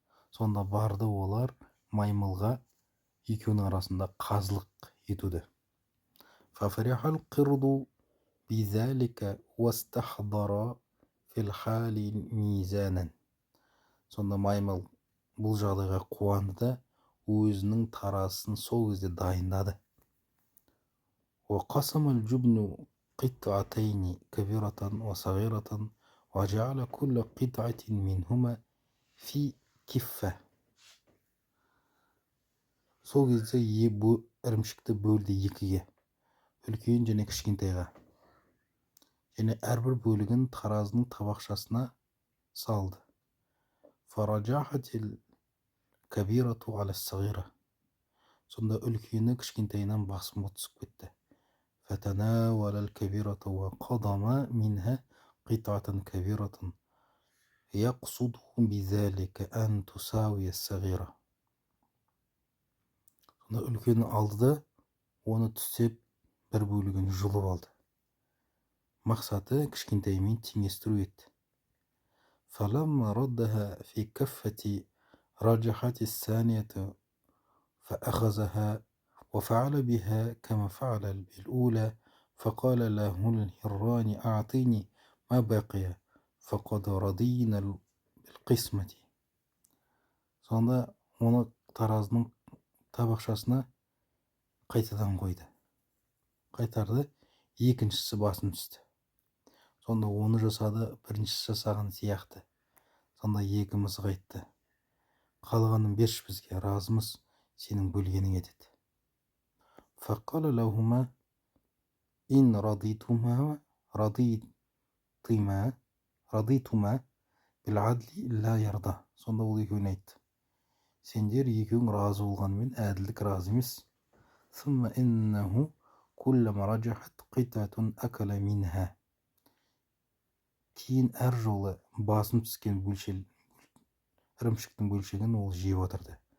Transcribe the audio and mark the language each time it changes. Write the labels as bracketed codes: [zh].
[kk] Сонда барды олар маймылға екеуінің арасында қазылық етуді. [ar] Фафарихал қирду бизалика вастахдара фил хали мизанан. [kk] Сонда маймыл бұл жағдайға қуанды да өзінің тарасын сол кезде дайындады. [ar] وقسم الجبن قطعتين كبيرة وصغيرة وجعل كل قطعة منهما في كفة. [kk] Сол кезде ірімшікті бөлді екіге, үлкен және кішкентайға, және әрбір бөлігін таразының табақшасына салды. [ar] Фараджахатил кабирату аля сағира. [kk] Сонда үлкені кішкентайынан басым түсіп кетті. [ar] فتناول الكبيرة وقضم منها قطعة كبيرة يقصد بذلك أن تساوي الصغيرة. [kk] Сонда үлкені алды да оны түстеп бір бөлігін жұлып алды. Мақсаты кішкентаймен теңестіру еді. [ar] فلما ردها في كفة رجحت الثانية فأخذها وفعل بها كما فعل بالأولى فقال له الهران أعطيني ما بقي فقد رضينا بالقسمة. [kk] Сонда оны таразының табақшасына қайтадан қойды. Қайтарды, екіншісі басым түсті. Сонда оны жасады, біріншісі жасаған сияқты. Сонда екі мысық айтты: қалғанын берші бізге, разымыз, сенің бөлгеніңе деді. [ar] فقال لهما إن رضيتما بالعدل لا يرضى. [kk] Сонда ол екеуіне айтты: сендер екеуің разы болғанымен әділдік разы емес. [ar] ثم إنه كلما رجحت قطعة أكل منها. [kk] Кейін әр жолы басым түскен ірімшіктің бөлшегін ол жеп отырды.